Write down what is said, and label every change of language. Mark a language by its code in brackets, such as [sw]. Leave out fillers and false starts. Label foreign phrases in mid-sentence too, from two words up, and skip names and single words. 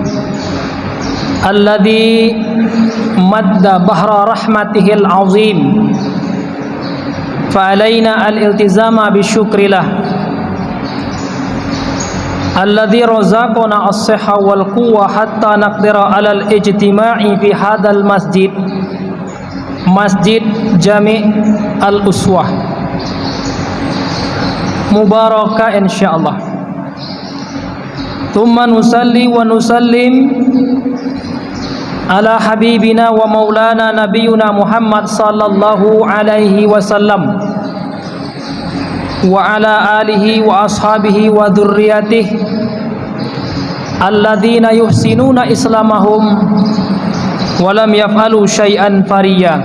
[ar] الذي مد بحر رحمته العظيم فعلينا الالتزام بشكر الله الذي رزقنا الصحة والقوة حتى نقدر على الاجتماع في هذا المسجد جامع الأسوة مباركة إن شاء الله. ثم نصلي ونسلم على حبيبنا ومولانا نبينا محمد صلى الله عليه وسلم وعلى آله وأصحابه وذريته الذين يحسنون إسلامهم ولم يفعلوا شيئا فريا.